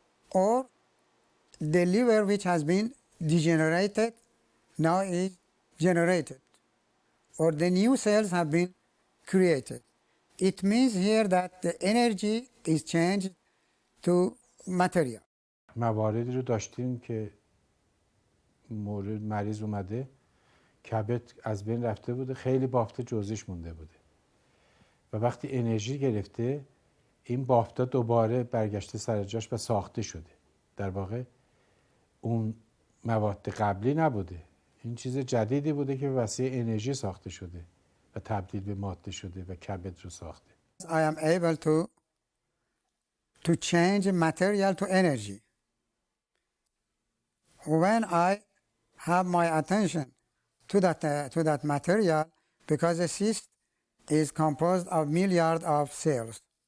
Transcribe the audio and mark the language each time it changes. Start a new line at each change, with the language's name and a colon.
English: Or the liver which has been degenerated now is generated, or the new cells have been created. It means here that the energy is changed to material.
Persian: مواردی رو داشتیم که مورد مریض اومده کبد از بین رفته بوده، خیلی بافت جزئیش مونده بوده و وقتی انرژی گرفته این بافتا دوباره برگشته سر جاش و ساخته شده. در واقع اون مواد قبلی نبوده، این چیز جدیدی بوده که وسیله انرژی ساخته شده و تبدیل به ماده شده و کبد رو ساخته.
English: I am able to change material to energy. When I have my attention to that material, because a cyst is composed of milliards of cells.